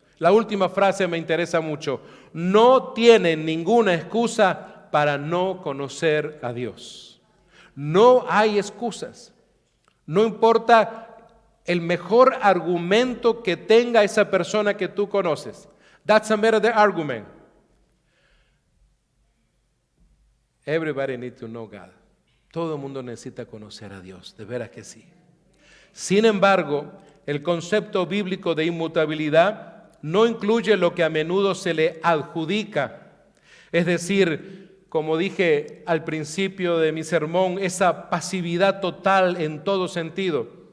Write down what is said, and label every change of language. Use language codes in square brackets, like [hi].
[es] La última frase me interesa mucho. No tienen ninguna excusa para no conocer a Dios. No hay excusas. No importa el mejor argumento que tenga esa persona que tú conoces. [en] That's a better argument. Everybody needs to know God. [es] Todo el mundo necesita conocer a Dios, de veras que sí. Sin embargo, el concepto bíblico de inmutabilidad no incluye lo que a menudo se le adjudica. Es decir, como dije al principio de mi sermón, esa pasividad total en todo sentido.